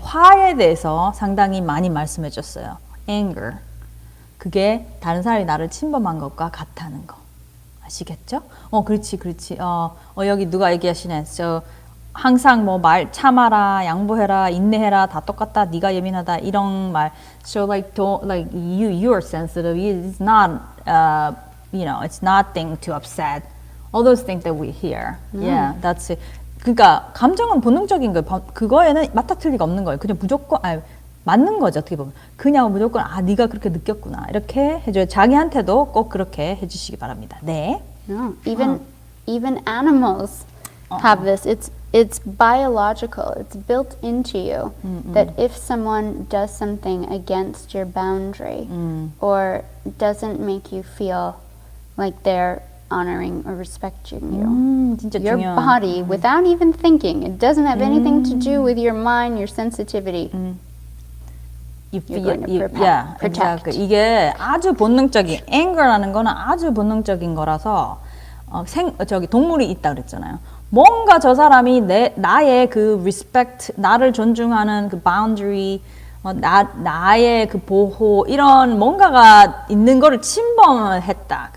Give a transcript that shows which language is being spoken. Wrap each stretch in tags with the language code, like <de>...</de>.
<ko>화에 대해서 상당히 많이 말씀해 줬어요.</ko> <en>Anger.</en> <ko>그게 다른 사람이 나를 침범한 것과 같다는 거. 아시겠죠? 그렇지. 여기 누가 얘기하시네. 항상 뭐 말 참아라, 양보해라, 인내해라, 다 똑같다, 네가 예민하다 이런 말.</ko> <en>So like you are sensitive. It's not it's nothing to upset. All those things that we hear. Yeah, that's it.</en> <ko>그러니까 감정은 본능적인 거예요. 그거에는 맞다 틀리가 없는 거예요. 그냥 무조건 맞는 거죠. 어떻게 보면 그냥 무조건 네가 그렇게 느꼈구나 이렇게 해줘요. 자기한테도 꼭 그렇게 해주시기 바랍니다. 네.</ko> <en>No, even animals have this. It's biological. It's built into you that if someone does something against your boundary or doesn't make you feel like they're honoring or respecting you,</en> <ko>진짜</ko> <en>your</en> <ko>중요한.</ko> <en>body, without even thinking, it doesn't have anything to do with your mind, your sensitivity. You're going to protect. exactly.</en> <ko>이게 아주 본능적인 anger라는 거는 아주 본능적인 거라서 동물이 있다 그랬잖아요. 뭔가 저 사람이 나의 그 respect, 나를 존중하는 그 boundary, 나의 그 보호 이런 뭔가가 있는 거를 침범을 했다.</ko>